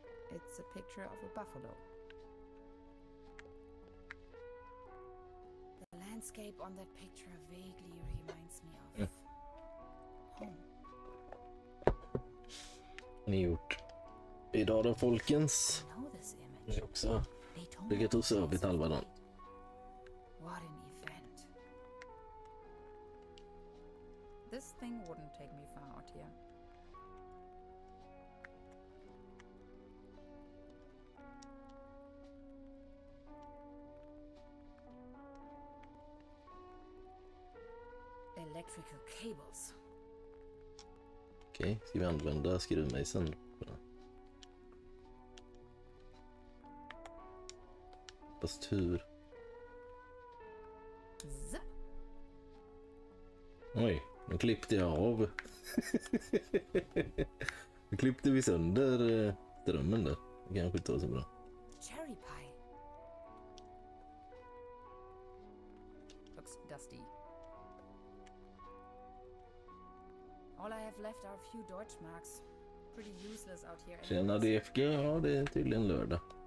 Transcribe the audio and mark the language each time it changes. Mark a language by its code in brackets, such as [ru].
[en] It's a picture of a buffalo. The landscape on that picture vaguely reminds me of home. [sv] Ni gjort idag då, folkens. [en] I know this image. [sv] Ni också [en] They told [sv] legat och sovit halva dagen. [en] What an event. This thing wouldn't take me far out here. Electrical cables. [sv] Okej, ska vi använda skruvmejseln på den? Fast hur? Zip. Oj, nu klippte jag av. Nu klippte vi sönder strömmen där. Det kanske inte var så bra. [en] Cherry pie. Looks dusty. All I have left are a few Deutschmarks. Pretty useless out here. [sv] Tjena DFG, ja det är tydligen lördag.